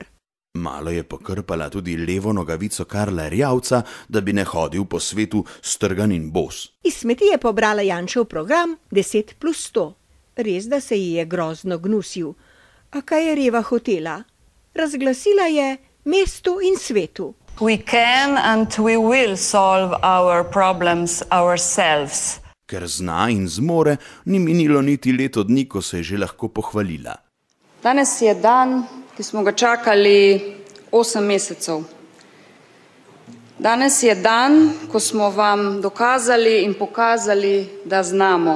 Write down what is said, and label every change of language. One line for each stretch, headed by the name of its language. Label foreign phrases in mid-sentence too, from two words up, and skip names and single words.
Slovenian: Malo je pokrpala tudi levo nogavico Karla Erjavca, da bi ne hodil po svetu strgan in bos. Iz smeti je pobrala Janšev program 10+100. Res, da se ji je grozno gnusil. A kaj je Reva hotela? Razglasila je mestu in svetu.
English: We can and we will solve our problems ourselves.
Slovenian: Ker zna in zmore, ni minilo niti leto dni, ko se je že lahko pohvalila. Danes je dan, ki smo ga čakali 8 mesecev. Danes je dan, ko smo vam dokazali in pokazali, da znamo.